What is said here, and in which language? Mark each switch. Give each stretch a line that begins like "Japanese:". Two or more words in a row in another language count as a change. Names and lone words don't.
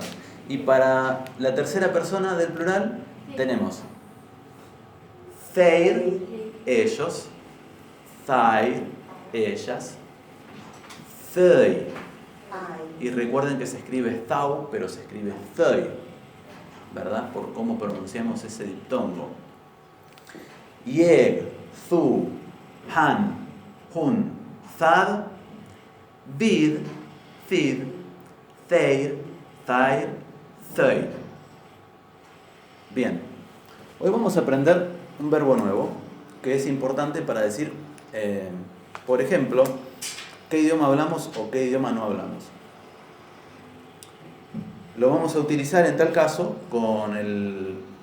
Spanish: Y para la tercera persona del plural tenemos þeir, ellos, þær, ellas, þau. Y recuerden que se escribe thou, pero se escribe þau, ¿verdad? Por cómo pronunciamos ese diptongo.
Icelandic: Ég, þú, hann, hún, það, við, þið, þeir, þær, þau.
Spanish: Bien, hoy vamos a aprender un verbo nuevo que es importante para decir, por ejemplo, qué idioma hablamos o qué idioma no hablamos. Lo vamos a utilizar en tal caso con el...